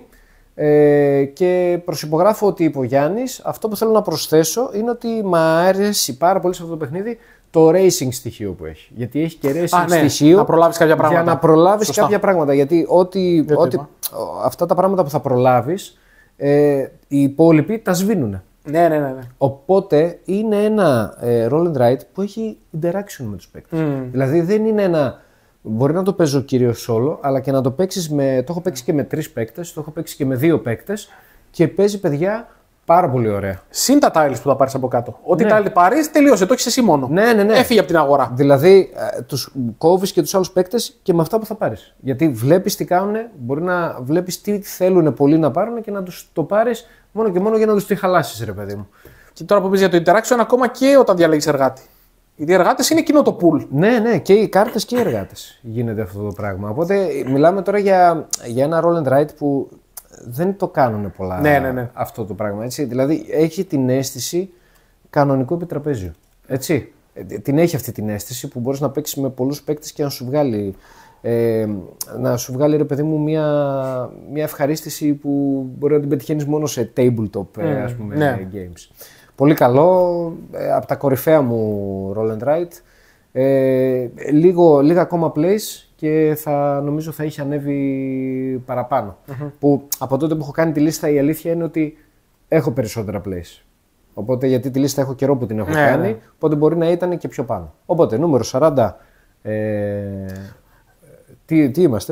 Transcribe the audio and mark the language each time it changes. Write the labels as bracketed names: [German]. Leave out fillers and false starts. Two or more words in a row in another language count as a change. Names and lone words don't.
[Greek] Και προσυπογράφω ότι είπε ο Γιάννης, αυτό που θέλω να προσθέσω είναι ότι μου αρέσει πάρα πολύ σε αυτό το παιχνίδι το racing στοιχείο που έχει. Γιατί έχει και racing στοιχείο να προλάβεις κάποια πράγματα. Για να προλάβεις κάποια πράγματα. Γιατί αυτά τα πράγματα που θα προλάβεις, οι υπόλοιποι τα σβήνουν. Ναι. Οπότε είναι ένα [English] roll and write [Greek] που έχει interaction με τους παίκτες. Δηλαδή δεν είναι ένα. Μπορεί να το παίζω κυρίως solo, αλλά και να το παίξεις με. Το έχω παίξει και με 3 παίκτες, το έχω παίξει και με 2 παίκτες και παίζει παιδιά πάρα πολύ ωραία. Συν τα tiles που θα πάρεις από κάτω. Ό,τι tile πάρεις, τελείωσε, το έχεις εσύ μόνο. Ναι. Έφυγε από την αγορά. Δηλαδή, τους κόβεις και τους άλλους παίκτες και με αυτά που θα πάρεις. Γιατί βλέπεις τι κάνουν, μπορεί να βλέπεις τι θέλουν πολλοί να πάρουν και να τους το πάρεις μόνο και μόνο για να τους τη χαλάσεις, ρε παιδί μου. Και τώρα που πεις για το interaction, ακόμα και όταν διαλέγεις εργάτη. Γιατί οι εργάτες είναι κοινό το pool. Ναι, και οι κάρτες και οι εργάτες γίνεται αυτό το πράγμα. Οπότε μιλάμε τώρα για ένα [English] roll and write [Greek] που δεν το κάνουν πολλά αυτό το πράγμα. Έτσι. Δηλαδή έχει την αίσθηση κανονικού επιτραπέζιου. Έτσι. Την έχει αυτή την αίσθηση που μπορείς να παίξεις με πολλούς παίκτες και να σου βγάλει ρε παιδί μου μια ευχαρίστηση που μπορεί να την πετυχαίνεις μόνο σε tabletop ας πούμε, games. Πολύ καλό, από τα κορυφαία μου [English] roll and write. [Greek] Λίγα ακόμα plays και νομίζω θα είχε ανέβει παραπάνω. Που από τότε που έχω κάνει τη λίστα η αλήθεια είναι ότι έχω περισσότερα plays. Οπότε γιατί τη λίστα έχω καιρό που την έχω κάνει, οπότε μπορεί να ήταν και πιο πάνω. Οπότε νούμερο 40. Τι είμαστε?